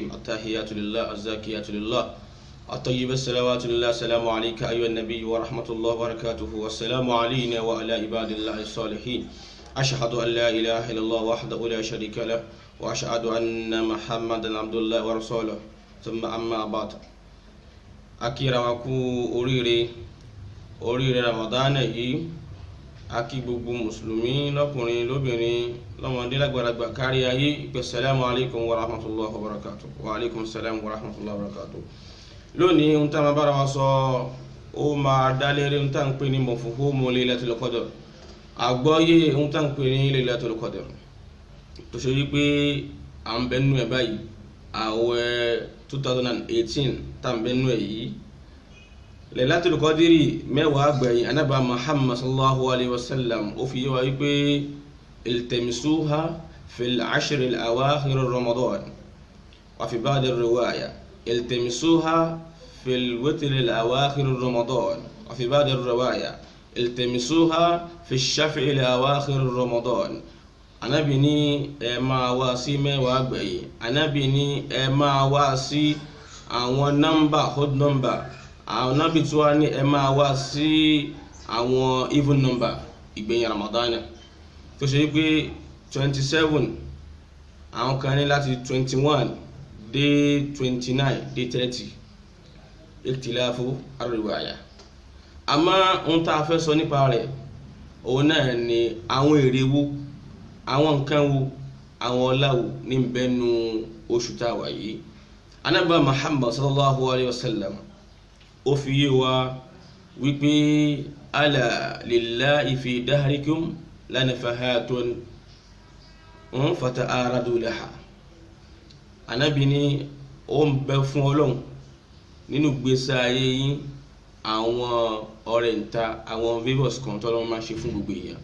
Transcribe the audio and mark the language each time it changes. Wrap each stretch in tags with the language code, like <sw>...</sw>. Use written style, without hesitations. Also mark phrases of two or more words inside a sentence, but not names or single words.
<ar>التحيات لله الزاكيات لله الطيب الصلوات لله. السلام عليك أيها النبي ورحمة الله وبركاته، والسلام علينا وعلى عباد الله الصالحين. أشهد أن لا إله إلا الله وحده لا شريك له، وأشهد أن محمدا عبد الله ورسوله، ثم أما بعد.</ar> <yo>akira wa kú oríire Ramadan yìí, akí gbogbo mùsùlùmí lọ́kùnrin lóbìnrin lọ́mọdé lágbàlagbà kárí ayé.</yo> <ar>السلام عليكم ورحمة الله وبركاته. وعليكم السلام ورحمة الله وبركاته.</ar> <yo>Lónìí ohun tá a máa bára wa sọ ó máa dá lérí ohun tá à ń pè ní</yo> <ar>مفهوم ليلة القدر,</ar> <yo>àgbọ́yé ohun tá à ń pè ní Laylatul Qadr, tó ṣe wípé à ń bẹnu ẹ̀ báyìí àwẹ̀ 2018 tá ń bẹnu ẹ̀ yìí. Laylatul Qadri mẹ́wàá gbẹ̀yìn Ànábì Muhammad</yo> <ar>صلى الله عليه وسلم</ar> <yo>ó fi yé wa wípé</yo> <ar>التمسوها في العشر الأواخر رمضان، وفي بعض الرواية التمسوها في الوتر الأواخر رمضان، وفي بعض الرواية التمسوها في الشفع الأواخر رمضان.</ar> <yo>Ànábì ní ẹ máa wá sí mẹ́wàá gbẹ̀yìn. Ànábì ní ẹ máa wá sí àwọn nọ́mbà</yo> <en>odd number.</en> <yo>Àwọn Ànábì tí wá ní ẹ máa wá sí àwọn</yo> <en>even number</en> <yo>ìgbẹ̀yìn Ramadan, tó ṣe wípé 27, àwọn kan ní láti 21 dé 29 dé 30,</yo> <ar>اختلاف الرواية.</ar> <yo>Àmọ́ ohun tá a fẹ́ sọ nípa rẹ̀ òun náà ni àwọn èrè wo, àwọn nǹkan wo, àwọn ọlá wo ní bẹnu oṣù tá a wà yìí. Ànábì Muhammad</yo> <ar>صلى الله عليه وسلم</ar> <yo>ó fi yé wa wípé</yo> <ar>ألا لله في دهركم لنفحات فتعرضوا لها.</ar> <yo>Ànábì ní ó ń bẹ fún Ọlọ́run nínú gbèsè ayé yín àwọn ọ̀rẹ́ǹta, àwọn favors kan tọ́lọ́run máa ṣe fún gbogbo èèyàn.</yo>